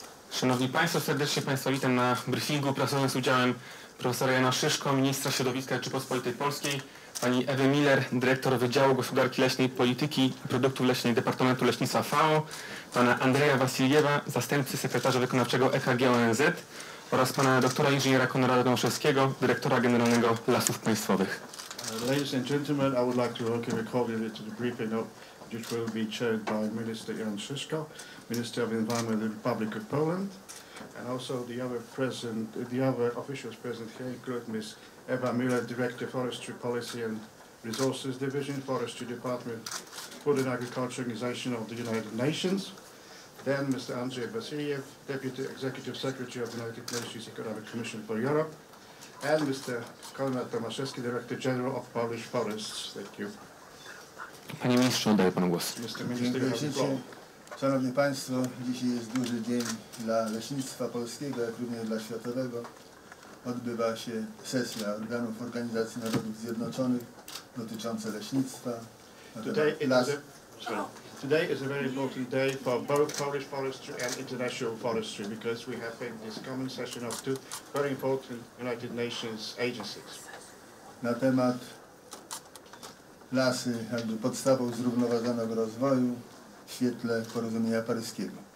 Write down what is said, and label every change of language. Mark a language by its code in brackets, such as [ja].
[pl] Szanowni Państwo, serdecznie Państwa witam na briefingu prasowym z udziałem profesora Jana Szyszko, ministra środowiska Rzeczypospolitej Polskiej, pani Ewy Miller, dyrektor Wydziału Gospodarki Leśnej, Polityki i Produktów Leśnych Departamentu Leśnictwa FAO, pana Andrzeja Wasiljewa, zastępcy sekretarza wykonawczego EKG ONZ oraz pana doktora inżyniera Konrada Tomaszewskiego, dyrektora generalnego Lasów Państwowych. [en] Ladies and gentlemen, I would like to welcome you cordially to the briefing which will be chaired by Minister Jan Szyszko, Minister of Environment of the Republic of Poland, and also the other officials present here include Ms. Ewa Miller, Director Forestry Policy and Resources Division, Forestry Department, Food and Agriculture Organization of the United Nations, then Mr. Andrzej Wasiljew, Deputy Executive Secretary of the United Nations Economic Commission for Europe, and Mr. Konrad Tomaszewski, Director General of Polish Forests. Thank you. [pl] Panie ministrze, oddaję panu głos. Dziękuję ślicznie. Szanowni Państwo, dzisiaj jest duży dzień dla leśnictwa polskiego, jak również dla światowego. Odbywa się sesja organów Organizacji Narodów Zjednoczonych dotycząca leśnictwa. [en] Today is a very important day for both Polish forestry and international forestry because we have this common session of two very important United Nations agencies. [pl] Na temat lasy jakby podstawą zrównoważonego rozwoju w świetle porozumienia paryskiego.